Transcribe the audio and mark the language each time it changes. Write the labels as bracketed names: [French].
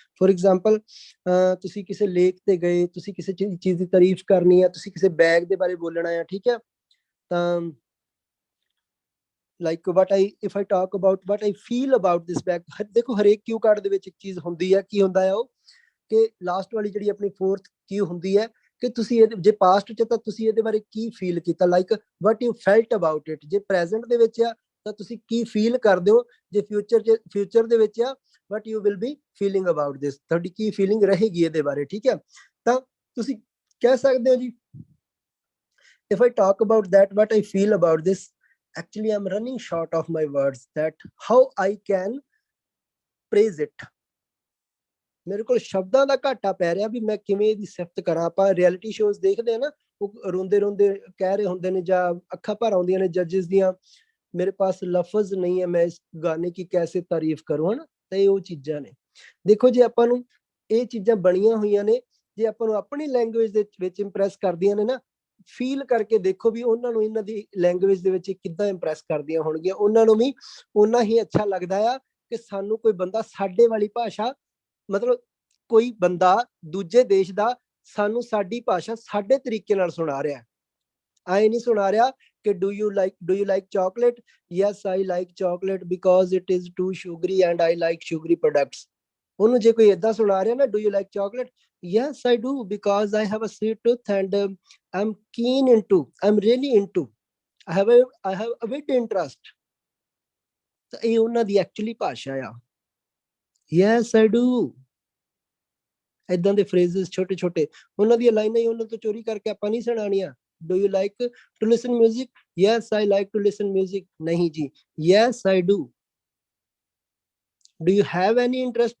[Punjabi] For example ਤੁਸੀਂ ਕਿਸੇ lake ਤੇ ਗਏ, ਤੁਸੀਂ ਕਿਸੇ ਚੀਜ਼ ਦੀ ਤਾਰੀਫ ਕਰਨੀ ਆ, ਤੁਸੀਂ ਕਿਸੇ ਬੈਗ ਦੇ ਬਾਰੇ ਬੋਲਣਾ ਆ, ਠੀਕ ਹੈ, ਤਾਂ like [English] if I talk about what I feel about this bag, [Punjabi] ਦੇਖੋ ਹਰੇਕ ਕਿਊ ਕਾਰਡ ਦੇ ਵਿੱਚ ਇੱਕ ਚੀਜ਼ ਹੁੰਦੀ ਹੈ, ਕੀ ਹੁੰਦਾ ਹੈ ਉਹ, ਕਿ ਲਾਸਟ ਵਾਲੀ ਜਿਹੜੀ ਆਪਣੀ ਫੋਰਥ ਕਿਊ ਹੁੰਦੀ ਹੈ ਕਿ ਤੁਸੀਂ ਇਹ ਜੇ ਪਾਸਟ ਚ ਤਾਂ ਤੁਸੀਂ ਇਹਦੇ ਬਾਰੇ ਕੀ ਫੀਲ ਕੀਤਾ, like [English] what you felt about it। [Punjabi] ਜੇ ਪ੍ਰੈਜ਼ੈਂਟ ਦੇ ਵਿੱਚ ਆ ਤਾਂ ਤੁਸੀਂ ਕੀ ਫੀਲ ਕਰਦੇ ਹੋ, ਜੇ ਫਿਊਚਰ ਦੇ ਵਿੱਚ ਆ [English] what you will be feeling about this, [Punjabi] ਤੁਹਾਡੀ ਕੀ ਫੀਲਿੰਗ ਰਹੇਗੀ ਇਹਦੇ ਬਾਰੇ, ਠੀਕ ਹੈ। ਤਾਂ ਤੁਸੀਂ ਕਹਿ ਸਕਦੇ ਹੋ ਜੀ [English] if I talk about that what I feel about this, actually I'm running short of my words that how I can praise it। [Punjabi] ਮੇਰੇ ਕੋਲ ਸ਼ਬਦਾਂ ਦਾ ਘਾਟਾ ਪੈ ਰਿਹਾ ਵੀ ਮੈਂ ਕਿਵੇਂ ਇਹਦੀ ਸਿਫਤ ਕਰਾਂ। ਆਪਾਂ ਰਿਐਲਿਟੀ ਸ਼ੋਜ਼ ਦੇਖਦੇ ਆ ਨਾ, ਉਹ ਰੋਂਦੇ ਰੋਂਦੇ ਕਹਿ ਰਹੇ ਹੁੰਦੇ ਨੇ ਜਾਂ ਅੱਖਾਂ ਭਰ ਆਉਂਦੀਆਂ ਨੇ ਜੱਜਿਸ ਦੀਆਂ, [Hindi] ਮੇਰੇ ਪਾਸ ਲਫ਼ਜ਼ ਨਹੀਂ ਹੈ ਮੈਂ ਇਸ ਗਾਣੇ ਕੀ ਕੈਸੇ ਤਾਰੀਫ ਕਰੂੰ, [Punjabi] ਹਨਾ। ਤਾਂ ਇਹ ਉਹ ਚੀਜ਼ਾਂ ਨੇ। ਦੇਖੋ ਜੇ ਆਪਾਂ ਨੂੰ ਇਹ ਚੀਜ਼ਾਂ ਬਣੀਆਂ ਹੋਈਆਂ ਨੇ, ਜੇ ਆਪਾਂ ਨੂੰ ਆਪਣੀ ਲੈਂਗੁਏਜ ਦੇ ਵਿੱਚ ਇੰਪ੍ਰੈਸ ਕਰਦੀਆਂ ਨੇ ਨਾ, ਫੀਲ ਕਰਕੇ ਦੇਖੋ ਵੀ ਉਹਨਾਂ ਨੂੰ ਇਹਨਾਂ ਦੀ ਲੈਂਗੁਏਜ ਦੇ ਵਿੱਚ ਕਿੱਦਾਂ ਇੰਪ੍ਰੈਸ ਕਰਦੀਆਂ ਹੋਣਗੀਆਂ। ਉਹਨਾਂ ਨੂੰ ਵੀ ਓਨਾ ਹੀ ਅੱਛਾ ਲੱਗਦਾ ਆ ਕਿ ਸਾਨੂੰ ਕੋਈ ਬੰਦਾ ਸਾਡੇ ਵਾਲੀ ਭਾਸ਼ਾ, ਮਤਲਬ ਕੋਈ ਬੰਦਾ ਦੂਜੇ ਦੇਸ਼ ਦਾ ਸਾਨੂੰ ਸਾਡੀ ਭਾਸ਼ਾ ਸਾਡੇ ਤਰੀਕੇ ਨਾਲ ਸੁਣਾ ਰਿਹਾ। ਆਏ ਨਹੀਂ ਸੁਣਾ ਰਿਹਾ ਕਿ [English] do you like chocolate, yes I like chocolate because it is too sugary and I like sugary products। [Punjabi] ਉਹਨੂੰ ਜੇ ਕੋਈ ਏਦਾਂ ਸੁਣਾ ਰਿਹਾ ਨਾ [English] do you like chocolate, yes I do because I have a sweet tooth and I'm really into, I have a bit interest। [Punjabi] ਤਾਂ ਇਹ ਉਹਨਾਂ ਦੀ ਐਕਚੁਅਲੀ ਭਾਸ਼ਾ ਆ, [English] yes I do। [Punjabi] ਏਦਾਂ ਦੇ ਫਰੇਜ਼ਸ ਛੋਟੇ ਛੋਟੇ ਉਹਨਾਂ ਦੀਆਂ ਲਾਈਨਾਂ ਹੀ ਉਹਨਾਂ ਤੋਂ ਚੋਰੀ ਕਰਕੇ ਆਪਾਂ ਨਹੀਂ ਸੁਣਾਉਣੀਆਂ। [English] Do you like to listen music? Yes, I like to listen music। [Punjabi] ਨਹੀਂ ਜੀ, [English] yes I do। Do you have any interest?